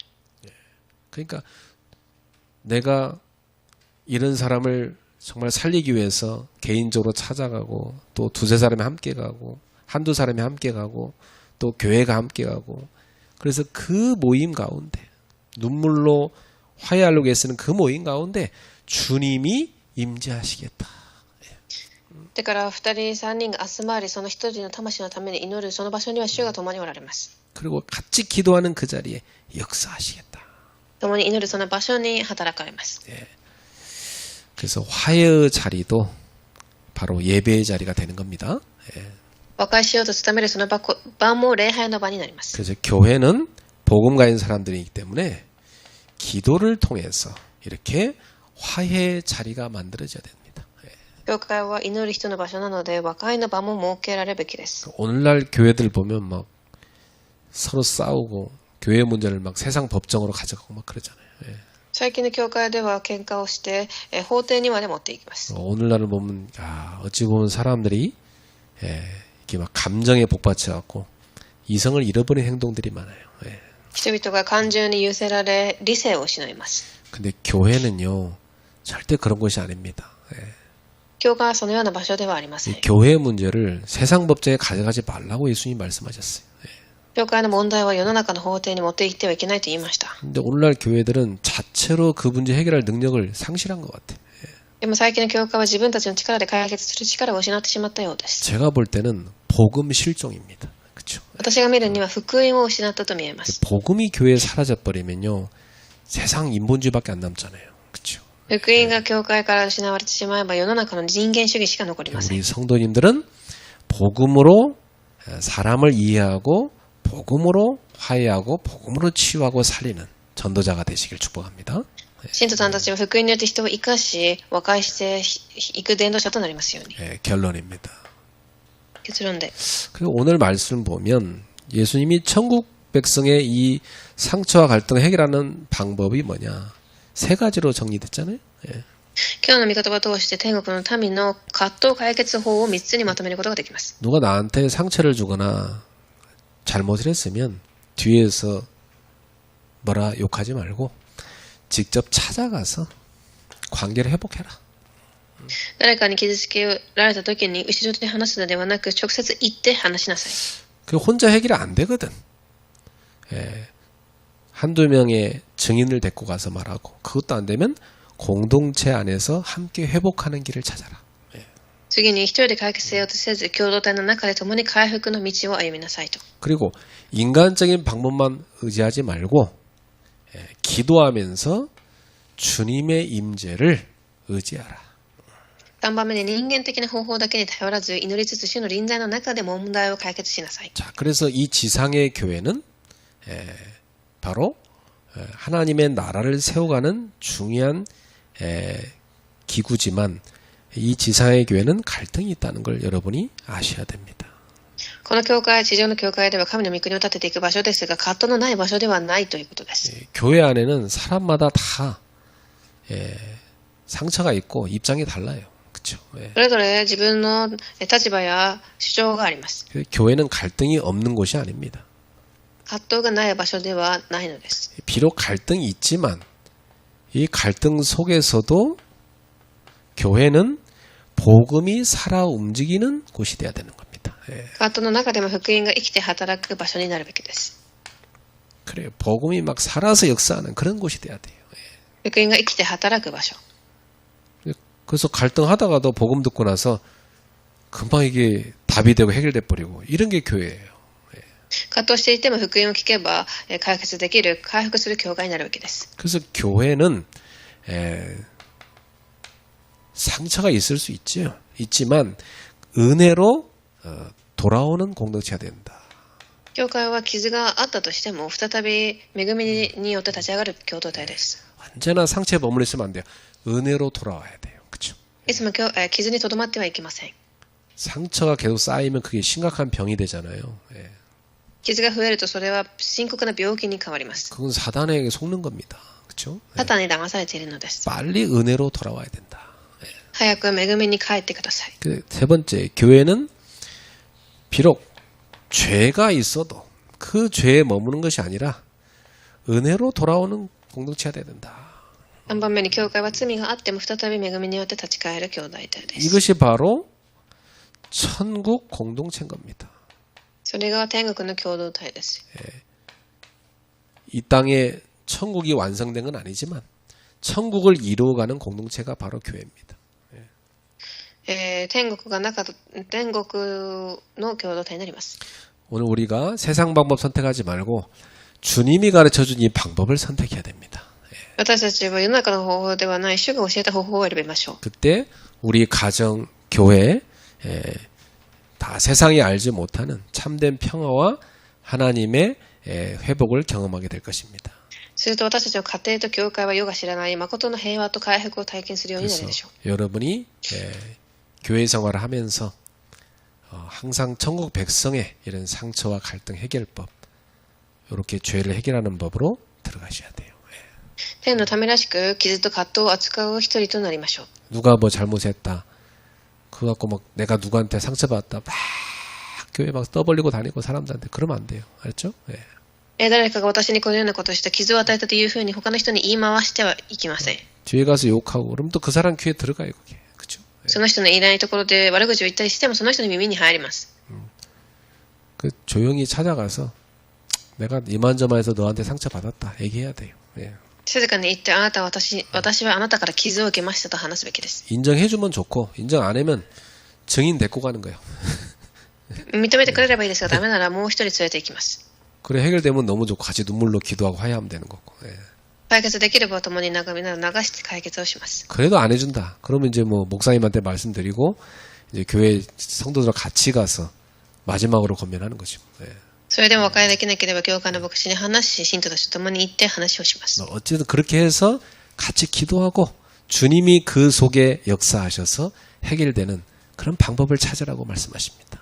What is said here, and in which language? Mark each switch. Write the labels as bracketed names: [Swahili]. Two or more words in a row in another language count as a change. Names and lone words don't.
[Korean] 그러니까 내가 이런 사람을 정말 살리기 위해서 개인적으로 찾아가고 또 두세 사람이 함께 가고 한두 사람이 함께 가고 또 교회가 함께 가고 그래서 그 모임 가운데 눈물로 화해하려고 애쓰는 그 모임 가운데 주님이 임재하시겠다. [Japanese] だから二人、三人が集まり、その一人の魂のために祈るその場所には主が共におられます。 [Korean] 그리고 같이 기도하는 그 자리에 역사하시겠다. [Japanese] 共に祈るその場所に働かれます。 [Korean] 그래서 화해의 자리도 바로 예배의 자리가 되는 겁니다. [Japanese] 和解しようと努めるその場も礼拝の場になります。 [Korean] 그래서 교회는 복음가인 사람들이기 때문에 기도를 통해서 이렇게 화해의 자리가 만들어져야 됩니다. [Japanese] 教会は祈る人の場所なので、和解の場も設けられるべきです。 [Korean] 오늘날 교회들 보면 막 서로 싸우고 교회 문제를 막 세상 법정으로 가져가고 막 그러잖아요. [Japanese] 最近の教会では喧嘩をして、法廷にまで持っていきます。 [Korean] 오늘날을 보면 어찌 보면 사람들이 이렇게 막 감정에 복받쳐갖고 이성을 잃어버린 행동들이 많아요. [Japanese] 人々が感情に揺せられ、理性を失います。 [Korean] 근데 교회는요 절대 그런 것이 아닙니다. [Japanese] 教会はそのような場所ではありません。 [Korean] 이 교회 문제를 세상 법정에 가져가지 말라고 예수님 말씀하셨어요. [Japanese] 教会の問題は世の中の法廷に持っていってはいけないと言いました。 [Korean] 근데 오늘날 교회들은 자체로 그 문제 해결할 능력을 상실한 것 같아요. [Japanese] でも最近の教会は自分たちの力で解決する力を失ってしまったようです。 [Korean] 제가 볼 때는 복음 실종입니다. 그렇죠? [Japanese] 私が見るには福音を失ったと見えます。 [Korean] 복음이 교회에 사라져 버리면요 세상 인본주의밖에 안 남잖아요. 그렇죠? [Japanese] 福音が教会から失われてしまえば世の中の人間主義しか残りません。 [Korean] 우리 성도님들은 복음으로 사람을 이해하고 복음으로 화해하고 복음으로 치유하고 살리는 전도자가 되시길 축복합니다. [Japanese] 信徒さんたちは福音によって人を生かし、和解していく伝道者となりますように。 [Korean] 결론입니다. [Japanese] 結論で。 [Korean] 그리고 오늘 말씀 보면 예수님이 천국 백성의 이 상처와 갈등을 해결하는 방법이 뭐냐? 세 가지로 정리됐잖아요. [Japanese] 今日の御言葉を通して天国の民の葛藤解決法を3つにまとめることができます。 [Korean] 누가 나한테 상처를 주거나 잘못을 했으면 뒤에서 뭐라 욕하지 말고 직접 찾아가서 관계를 회복해라. [Japanese] 誰かに傷つけられた時に後ろで話すのではなく直接行って話しなさい。 [Korean] 그 혼자 해결이 안 되거든. 한두 명의 증인을 데리고 가서 말하고 그것도 안 되면 공동체 안에서 함께 회복하는 길을 찾아라. [Japanese] 次に一人で解決せようとせず共同体の中で共に回復の道を歩みなさいと。 [Korean] 그리고 인간적인 방법만 의지하지 말고 기도하면서 주님의 임재를 의지하라. [Japanese] 3 番目に人間的な方法だけに頼らず祈りつつ主の臨在の中で問題を解決しなさい。 [Korean] 자, 그래서 이 지상의 교회는 바로 하나님의 나라를 세워가는 중요한 기구지만 이 지상의 교회는 갈등이 있다는 걸 여러분이 아셔야 됩니다. [Japanese] この教会、地上の教会では神の御国を立てていく場所ですが、葛藤のない場所ではないということです。 [Korean] 교회 안에는 사람마다 다 상처가 있고 입장이 달라요. 그렇죠? [Japanese] それぞれ自分の立場や主張があります。 [Korean] 교회는 갈등이 없는 곳이 아닙니다. [Japanese] 葛藤がない場所ではないのです。 [Korean] 비록 갈등이 있지만 이 갈등 속에서도 교회는 복음이 살아 움직이는 곳이 돼야 되는 겁니다. [Japanese] 葛藤の中でも福音が生きて働く場所になるべきです。 [Korean] 그래요. 복음이 막 살아서 역사하는 그런 곳이 돼야 돼요. [Japanese] 福音が生きて働く場所。 [Korean] 그래서 갈등하다가도 복음 듣고 나서 금방 이게 답이 되고 해결돼 버리고 이런 게 교회예요. [Japanese] 葛藤していても福音を聞けば解決できる、回復する教会になるべきです。 [Korean] 그래서 교회는 상처가 있을 수 있죠. 있지만 은혜로 돌아오는 공동체가 된다. [Japanese] 教会は傷があったとしても再び恵みによって立ち上がる共同体です。 [Korean] 언제나 상처에 머물러 있으면 안 돼요. 은혜로 돌아와야 돼요. 그렇죠? [Japanese] いつも傷にとどまってはいけません。 [Korean] 상처가 계속 쌓이면 그게 심각한 병이 되잖아요. [Japanese] 傷が増えるとそれは深刻な病気に変わります。 [Korean] 그건 사단에게 속는 겁니다. 그렇죠? [Japanese] サタンに騙されているのです。 [Korean] 빨리 은혜로 돌아와야 된다. [Japanese] 早く恵みに帰ってください。 [Korean] 세 번째, 교회는 비록 죄가 있어도 그 죄에 머무는 것이 아니라 은혜로 돌아오는 공동체가 돼야 된다. [Japanese] 3 番目に教会は罪があっても再び恵みによって立ち返る兄弟体です。 [Korean] 이것이 바로 천국 공동체인 겁니다. [Japanese] それが天国の共同体です。 [Korean] 이 땅에 천국이 완성된 건 아니지만 천국을 이루어가는 공동체가 바로 교회입니다. [Japanese] 天国の共同体になります。 [Korean] 오늘 우리가 세상 방법 선택하지 말고 주님이 가르쳐준 이 방법을 선택해야 됩니다. [Japanese] 私たちは世の中の方法ではない主が教えた方法を選びましょう。 [Korean] 그때 우리 가정, 교회 다 세상이 알지 못하는 참된 평화와 하나님의 회복을 경험하게 될 것입니다. [Japanese] すると私たちの家庭と教会は世が知らない誠の平和と回復を体験するようになる [Korean] 그래서 [Japanese] でしょう。 [Korean] 여러분이 교회 생활을 하면서 항상 천국 백성의 이런 상처와 갈등 해결법, 이렇게 죄를 해결하는 법으로 들어가셔야 돼요. [Japanese] 天のためらしく傷と葛藤を扱う一人となりましょう。 [Korean] 누가 뭐 잘못했다. 그거 갖고 막 내가 누구한테 상처받았다. 막 교회 막 떠벌리고 다니고 사람들한테 그러면 안 돼요. 알죠? 예. [Japanese] 誰かが私にこのようなことをして傷を与えたというふうに他の人に言い回してはいけません。 [Korean] 뒤에 가서 욕하고 그러면 또 그 사람 귀에 들어가요. 그게. 그죠? 예. [Japanese] その人のいないところで悪口を言ったりしてもその人の耳に入ります。 [Korean] 그 조용히 찾아가서 내가 이만저만해서 너한테 상처받았다. 얘기해야 돼요. 예. [Japanese] 静かに言ってあなたは私はあなたから傷を受けましたと話すべきです。 [Korean] 인정해주면 좋고 인정 안 하면 증인 데리고 가는 거예요. [Japanese] 認めてくれればいいですがダメならもう一人連れて行きます。 [Korean] 그래 해결되면 너무 좋고 같이 눈물로 기도하고 화해하면 되는 거고. 예. [Japanese] 解決できれば共に流して解決をします。 [Korean] 그래도 안 해준다. 그러면 이제 뭐 목사님한테 말씀드리고 이제 교회 성도들 같이 가서 마지막으로 건면하는 거죠. 예. [Japanese] それでも和解できなければ教会の牧師に話し信徒たちと共に行って話をします。 [Korean] 어쨌든 그렇게 해서 같이 기도하고 주님이 그 속에 역사하셔서 해결되는 그런 방법을 찾으라고 말씀하십니다.